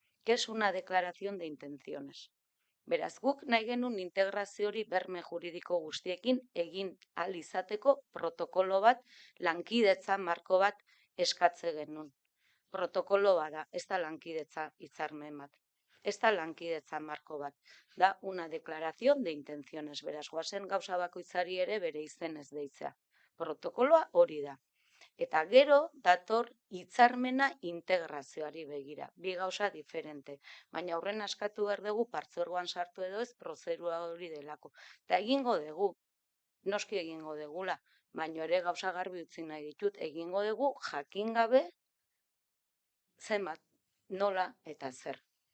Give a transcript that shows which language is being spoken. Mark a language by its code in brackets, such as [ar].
[es] Que es una declaración de intenciones. [eu] Beraz, guk nahi genuen integrazio hori berme juridiko guztiekin egin ahal izateko protokolo bat, lankidetza marko bat eskatze genuen. Protokolo bada, ez da lankidetza hitzarmen bat. Ez da lankidetza marko bat. [es] Da una declaración de intenciones. [eu] Beraz, goazen gauza bakoitzari ere bere izenez deitzea. Protokoloa hori da. Eta gero dator hitzarmena integrazioari begira. 2 gauza diferente. Baina aurren askatu behar dugu partzuergoan sartu edo ez prozedura hori delako. Eta egingo dugu, noski egingo dugula, baina ere gauza garbi utzi nahi ditut, egingo dugu jakin gabe zenbat, nola eta zer.